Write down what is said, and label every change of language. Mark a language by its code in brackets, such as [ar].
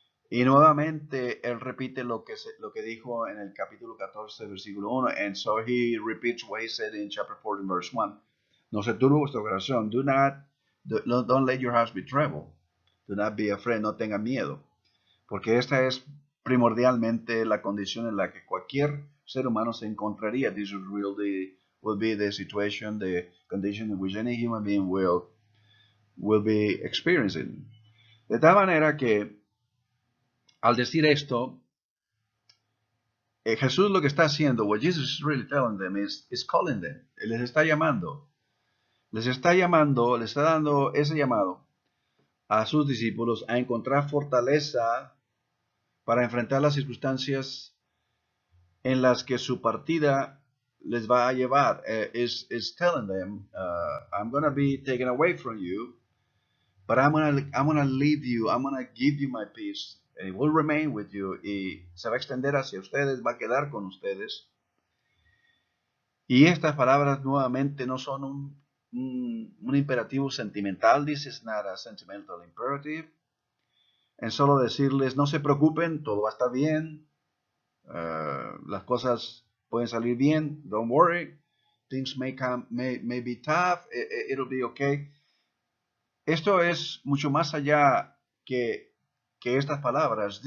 [es] Y nuevamente él repite lo que dijo en el capítulo 14, versículo 1. [en] And so he repeats what he said in chapter 14, verse 1. [es] No se turbe vuestro corazón. [en] Don't let your hearts be troubled. Do not be afraid. [es] No tengan miedo. Porque esta es primordialmente la condición en la que cualquier ser humano se encontraría. [en] This will be the situation, the condition in which any human being will be experiencing. [es] De tal manera que al decir esto, Jesús lo que está haciendo, [en] what Jesus is really telling them is calling them. [es] Él les está llamando. Les está dando ese llamado a sus discípulos a encontrar fortaleza para enfrentar las circunstancias en las que su partida les va a llevar. [en] Is telling them, I'm going to be taken away from you, but I'm gonna leave you, I'm going to give you my peace. And it will remain with you. [es] Y se va a extender hacia ustedes, va a quedar con ustedes. Y estas palabras nuevamente no son un imperativo sentimental. [en] This is not a sentimental imperative. [es] En solo decirles, no se preocupen, todo va a estar bien. Las cosas pueden salir bien. [en] Don't worry. Things may be tough. It'll be okay. [es] Esto es mucho más allá que estas palabras.